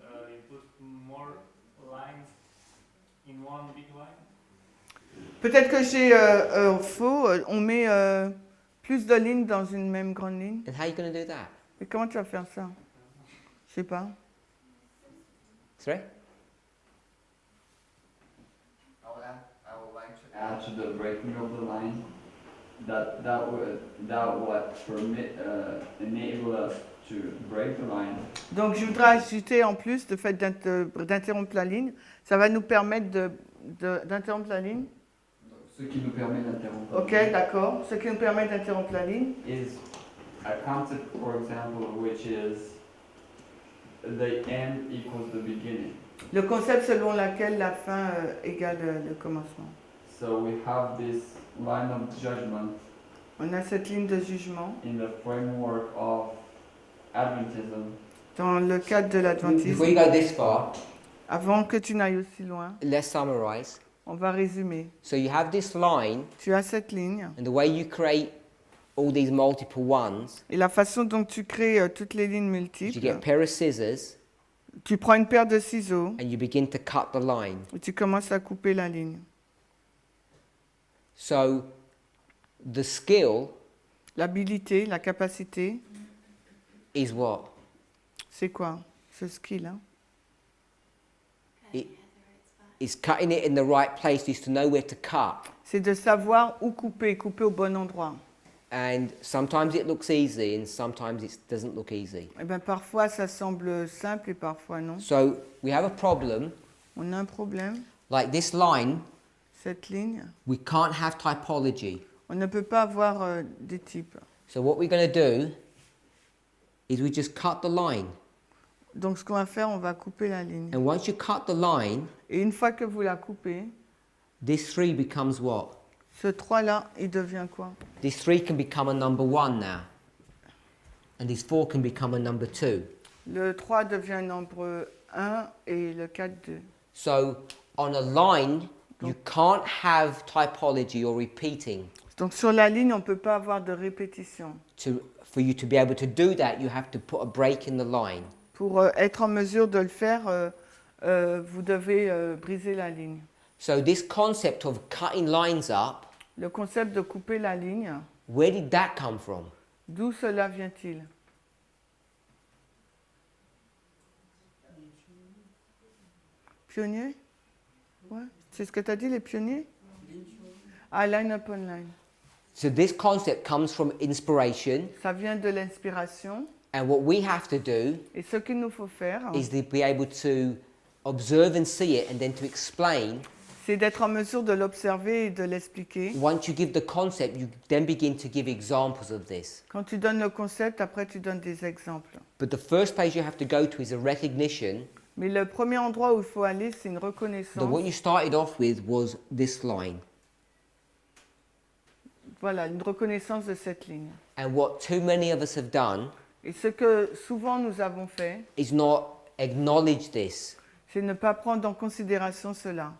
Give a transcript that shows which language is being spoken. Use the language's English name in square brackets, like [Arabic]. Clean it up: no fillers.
[English] You put more lines in one big line. [French] Peut-être que j'ai faux. On met plus de lignes dans une même grande ligne. [English] And how are you going to do that? [French] Mais comment tu vas faire ça? Je sais pas. [English] Sorry? I would like to add to the breaking of the line that what enable us to break the line. [French] Donc je voudrais ajouter en plus le fait d'interrompre la ligne. Ça va nous permettre d'interrompre la ligne. Ce qui nous permet d'interrompre. Ok, d'accord. Ce qui nous permet d'interrompre la ligne. [English] Is a concept, for example, which is the end equals the beginning. [French] Le concept selon lequel la fin égale le commencement. [English] So we have this line of judgment [French] On a cette ligne de jugement [English] in the framework of Adventism. [French] dans le cadre de l'adventisme. [English] Before you go this far, [French] Avant que tu n'ailles aussi loin, [English] let's summarize. [French] on va résumer. [English] So you have this line, [French] Tu as cette ligne [English] and the way you create all these multiple ones, [French] et la façon dont tu crées toutes les lignes [English] is you [French] multiples, [English] get a pair of scissors, [French] tu prends une paire de ciseaux [English] and you begin to cut the line. [French] et tu commences à couper la ligne. [English] So the skill [French] L'habilité, la capacité, [English] is what? [French] c'est quoi? Ce skill, hein? [English] It is cutting it in the right place, is to know where to cut. [French] C'est de savoir où couper, couper au bon endroit. [English] And sometimes it looks easy and sometimes it doesn't look easy. [French] Eh bien, parfois ça semble simple et parfois non. [English] So we have a problem, [French] On a un problème. [English] like this line, [French] Cette ligne, [English] we can't have typology. [French] on ne peut pas avoir des types. [English] So what we're going to do is we just cut the line. [French] Donc ce qu'on va faire, on va couper la ligne. [English] And once you cut the line, [French] Et une fois que vous la coupez, [English] this 3 becomes what? [French] ce 3-là, il devient quoi? [English] This 3 can become a number 1 now. And this 4 can become a number 2. [French] Le 3 devient nombre 1 et le 4, 2. [English] So on a line, you can't have typology or repeating [French] Donc sur la ligne, on ne peut pas avoir de répétition. [English] for for you to be able to do that, you have to put a break in the line. [French] Pour être en mesure de le faire, vous devez briser la ligne. [English] So this concept of cutting lines up, [French] Le concept de couper la ligne, [English] where did that come from? [French] d'où cela vient-il? Pionniers? Ouais. C'est ce que tu as dit, les pionniers? [English] Ah, line upon line. So this concept comes from inspiration, [French] Ça vient de l'inspiration. [English] and what we have to do [French] Et ce qu'il nous faut faire, [English] is to be able to observe and see it, and then to explain. [French] c'est d'être en mesure de l'observer et de l'expliquer. [English] Once you give the concept, you then begin to give examples of this. [French] Quand tu donnes le concept, après tu donnes des exemples. [English] But the first place you have to go to is a recognition [French] Mais le premier endroit où il faut aller, c'est une [English] that [French] reconnaissance. [English] what you started off with was this line. [French] Voilà, une reconnaissance de cette ligne. [English] And what too many of us have done [French] Et ce que souvent nous avons fait, [English] is not acknowledge this. [French] c'est ne pas prendre en considération cela.